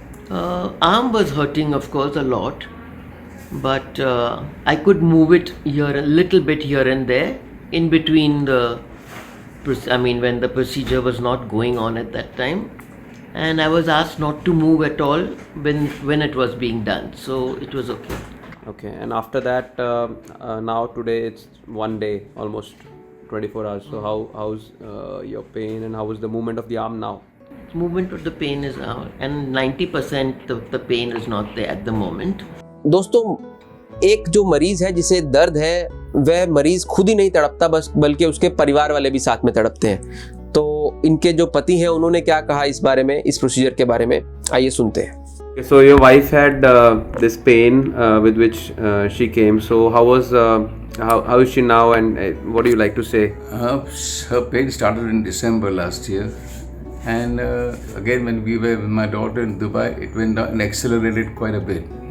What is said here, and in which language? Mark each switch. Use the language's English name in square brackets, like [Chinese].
[English] Arm was hurting, of course, a lot, but I could move it here a little bit here and there in between when the procedure was not going on at that time, and I was asked not to move at all when it was being done, so it was okay. Okay, and after that, now today it's one day, almost 24 hours. So how's your pain and how is the movement of the arm now? Movement of the pain is out, and 90% of the pain is not there at the moment. [Hindi] दोस्तों, एक जो मरीज है जिसे दर्द है, वह मरीज खुद ही नहीं तड़पता बल्कि उसके परिवार वाले भी साथ में तड़पते हैं। तो इनके जो पति हैं उन्होंने क्या कहा इस बारे में, इस प्रोसीजर के बारे में, आइए सुनते हैं। [English] So your wife had this pain with which she came. So how is she now, and what do you like to say? Her pain started in December last year, and again when we were with my daughter in Dubai, it went down and accelerated quite a bit.